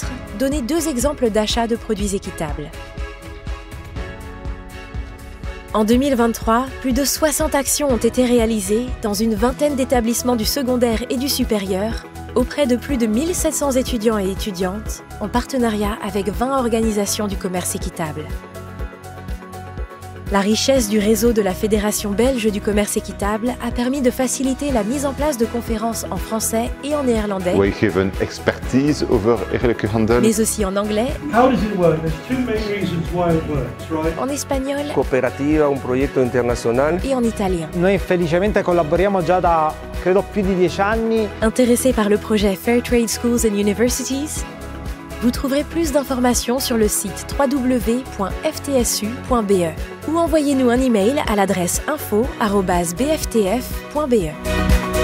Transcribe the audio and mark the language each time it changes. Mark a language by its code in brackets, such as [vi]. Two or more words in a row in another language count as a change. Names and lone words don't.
[fr] Donner 2 exemples d'achat de produits équitables. En 2023, plus de 60 actions ont été réalisées dans une vingtaine d'établissements du secondaire et du supérieur, auprès de plus de 1700 étudiants et étudiantes, en partenariat avec 20 organisations du commerce équitable. La richesse du réseau de la Fédération belge du commerce équitable a permis de faciliter la mise en place de conférences en français et en néerlandais, [nl] Wij geven expertise over eerlijke handel. [fr] mais aussi en anglais, [en] How does it work? There's 2 main reasons why it works, right? [fr] en espagnol [it] Cooperativa, un progetto internazionale. [fr] et en italien. [it] Noi felicemente collaboriamo già da, credo, più di 10 anni. [fr] Intéressé par le projet [en] Fairtrade Schools and Universities? [fr] Vous trouverez plus d'informations sur le site www.ftsu.be ou envoyez-nous un email à l'adresse info@bftf.be.